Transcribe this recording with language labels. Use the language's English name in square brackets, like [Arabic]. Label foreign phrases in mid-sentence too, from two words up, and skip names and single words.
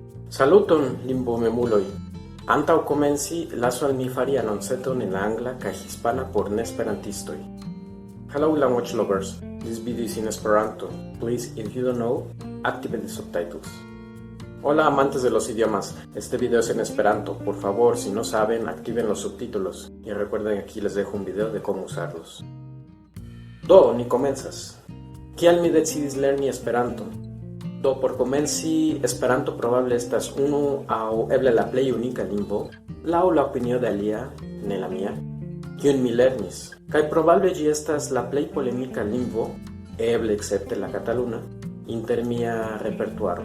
[Esperanto] Saluton, limbomemuloj. Antaŭ komenci, lasu al mi fari anonceton en angla kaj hispana por neesperantistoj. [English] Hello, language lovers. This video is in Esperanto. Please, if you don't know, activate the subtitles. [Spanish] Hola, amantes de los idiomas. Este video es en Esperanto. Por favor, si no saben, activen los subtítulos. Y recuerden, aquí les dejo un video de cómo usarlos. [Esperanto] Do, ni komencas. Kial mi decidis lerni Esperanto? Do por komenci Esperanto probable estas unu aŭ eble la plej unika lingvo, laŭ la opinio de alia, ne la mia, kiun mi lernis. Kaj probable ĝi estas la plej polemika lingvo, eble escepte la kataluna, inter mia repertuaro.